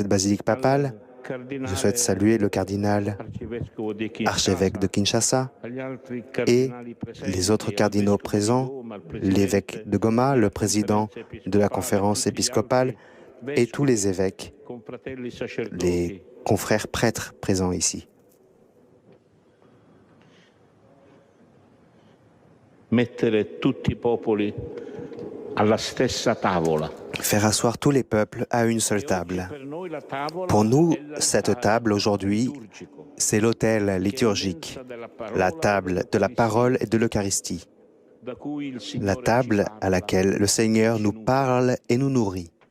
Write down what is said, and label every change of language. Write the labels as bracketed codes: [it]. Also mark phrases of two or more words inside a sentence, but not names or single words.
[fr] basilique papale, je souhaite saluer le cardinal archevêque de Kinshasa et les autres cardinaux présents, l'évêque de Goma, le président de la conférence épiscopale et tous les évêques, les confrères prêtres présents ici. [it] Mettere tutti i popoli alla stessa tavola. [fr] Faire asseoir tous les peuples à une seule table. Pour nous, cette table aujourd'hui, c'est l'autel liturgique, la table de la parole et de l'Eucharistie, la table à laquelle le Seigneur nous parle et nous nourrit.